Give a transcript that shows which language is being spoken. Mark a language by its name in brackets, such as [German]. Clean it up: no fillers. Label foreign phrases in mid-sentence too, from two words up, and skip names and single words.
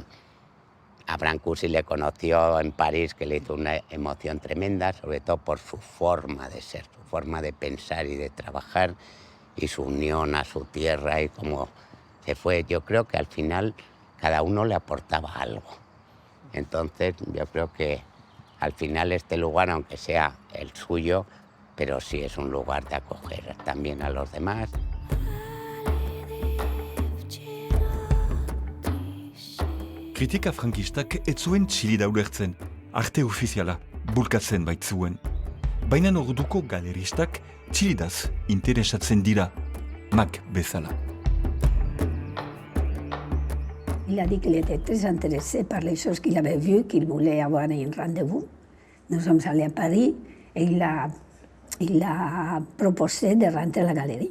[Spanish] A Brancusi le conoció en París, que le hizo una emoción tremenda, sobre todo por su forma de ser, su forma de pensar y de trabajar, y su unión a su tierra y cómo se fue. Yo creo que al final cada uno le aportaba algo. Entonces yo creo que al final este lugar, aunque sea el suyo, pero sí es un lugar de acoger también a los demás. [Basque] Kritika frankistak ez zuen Txilida ulertzen, arte ofiziala bulkatzen baitzuen. Baina orduko galeristak Txilidaz interesatzen dira, Mac bezala. [French] Il a dit qu'il était très intéressé par les choses qu'il avait vues, qu'il voulait avoir un rendez-vous. Nous sommes allés à Paris et il a proposé de rentrer à la galerie.